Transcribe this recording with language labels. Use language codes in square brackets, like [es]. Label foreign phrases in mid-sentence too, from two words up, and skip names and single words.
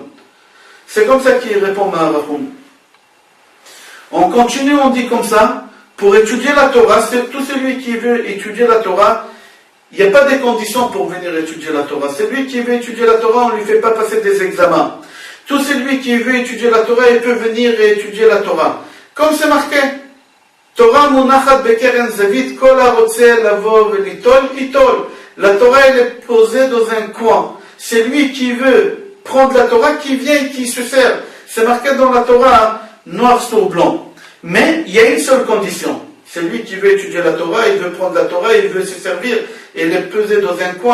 [fr] C'est comme ça qu'il répond Maharachu. On continue, on dit comme ça, pour étudier la Torah, c'est tout celui qui veut étudier la Torah, il n'y a pas de conditions pour venir étudier la Torah. Celui qui veut étudier la Torah, on ne lui fait pas passer des examens. Tout celui qui veut étudier la Torah, il peut venir et étudier la Torah. Comme c'est marqué, [he] תורה מונחת בקרן זוית כל הרוצה לבוא וליטול יטול. [fr] La Torah elle est posée dans un coin. C'est lui qui veut prendre la Torah, qui vient et qui se sert. C'est marqué dans la Torah, noir sur blanc. Mais il y a une seule condition. Celui qui veut étudier la Torah, il veut prendre la Torah, il veut se servir et les peser dans un coin.